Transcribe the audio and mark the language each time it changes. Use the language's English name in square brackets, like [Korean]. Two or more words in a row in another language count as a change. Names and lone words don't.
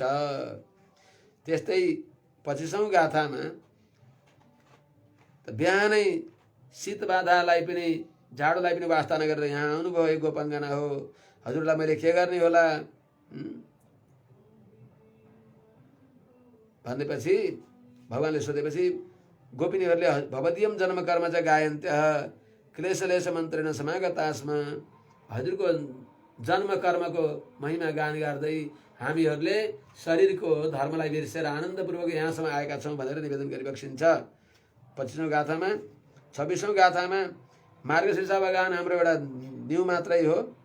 [Nepali] त्यस्तै 25औं गाथामा बिहानै शीतबाधालाई पनि जाडोलाई पनि वास्ता नगरेर यहाँ आउनुभयो एक गोपाङ्गना हो, हजुरलाई मैले के गर्ने होला भनेपछि भगवानले सोधेपछि गोपिनीहरूले [Sanskrit] भवदीयम जन्म कर्म च गायन्त्यः क्लेशलेश मन्त्रेण समागतास्म, [Nepali] हजुरको जन्म कर्मको महिमा गान गर्दै हामीहरूले शरीरको धर्मलाई बिर्सेर आनन्दपूर्वक यहाँसम्म आएका छौँ भनेर निवेदन गरिबक्सिन्छ। 25औं गाथामा 26औं गाथामा मार्गशीर्ष भगवान हाम्रो एउटा न्यू मात्रै हो।